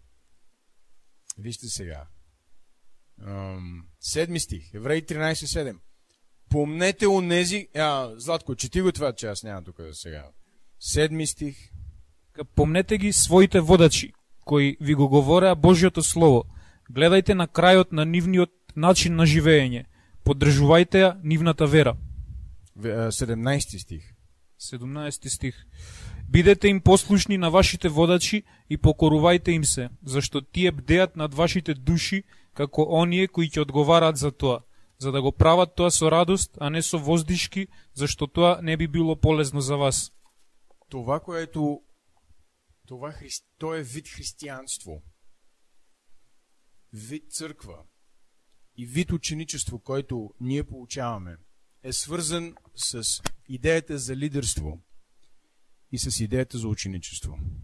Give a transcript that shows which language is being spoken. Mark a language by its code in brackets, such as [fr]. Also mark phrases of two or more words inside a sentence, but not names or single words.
[bg] Седми стих. Евреи 13:7. Помнете онези... Златко, чети го това, че аз нямам тук сега. 7 стих. [mk] Помнете ги своите водачи, кои ви го говоря Божиото Слово. Гледайте на крајот на нивниот начин на живење. Поддржувајте ја нивната вера. [bg] 17 стих. 17 стих. [mk] Бидете им послушни на вашите водачи и покорувајте им се, зашто тие бдеат над вашите души, како оние кои ќе одговараат за тоа, за да го прават тоа со радост, а не со воздишки, зашто тоа не би било полезно за вас. [bg] То е вид християнство, вид църква и вид ученичество, който ние получаваме, е свързан с идеята за лидерство и с идеята за ученичество.